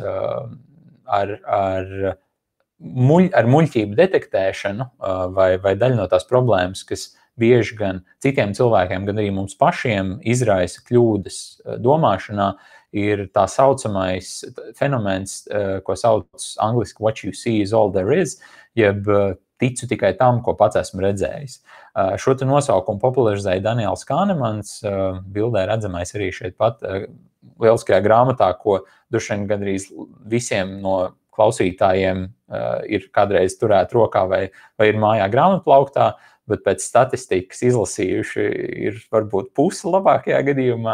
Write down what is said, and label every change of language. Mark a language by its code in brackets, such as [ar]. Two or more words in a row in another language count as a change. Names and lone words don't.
[lv] ar muļķību detektēšanu vai daļa no tās problēmas, kas bieži gan citiem cilvēkiem, gan arī mums pašiem izraisa kļūdas domāšanā, ir tā saucamais fenomens, ko sauc angliski [en] what you see is all there is, [lv] jeb ticu tikai tam, ko pats esmu redzējis. Šo te nosaukumu popularizēja Daniels Kahnemans, bildē redzamais arī šeit pat lieliskajā grāmatā, ko droši vien gandrīz visiem no klausītājiem ir kādreiz turēt rokā vai ir mājā grāmatplauktā, bet pēc statistikas izlasījuši ir varbūt pusi labākajā gadījumā.